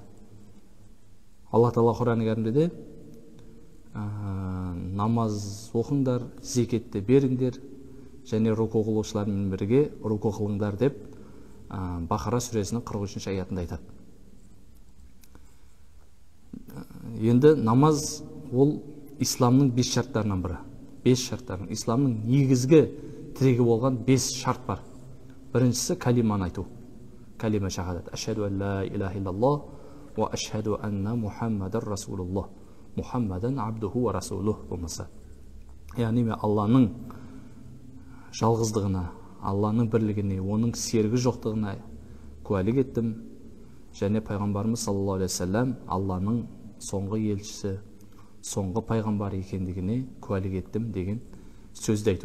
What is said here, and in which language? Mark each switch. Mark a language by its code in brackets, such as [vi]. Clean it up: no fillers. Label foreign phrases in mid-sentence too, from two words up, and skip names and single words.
[kk] Аллах Тағала Құран кәрімде намаз оқыңдар, зекетті беріңдер, және руку қылушылармен бірге руку қылыңдар деп Бақара сүресінің 43-ші аятында айтады. Енді намаз ол исламның 5 шарттарынан бірі. 5 шарттарынан. Исламның негізгі тірегі болған 5 шарт бар. Біріншісі калиманы айту. Калима шахадат. [ar] أشهد أن لا إله إلا الله وأشهد أن محمدا رسول الله. محمدا عبده ورسوله болмаса. [kk] Яғни мен Алланың жалғыздығына, Алланың бірлігіне, оның серігі жоқтығына куәлік еттім. Және пайғамбарымыз [ar] صلى الله عليه وسلم [kk] Алланың соңғы елшісі, соңғы пайғамбар екендігіне куәлік еттім деген сөзді айту.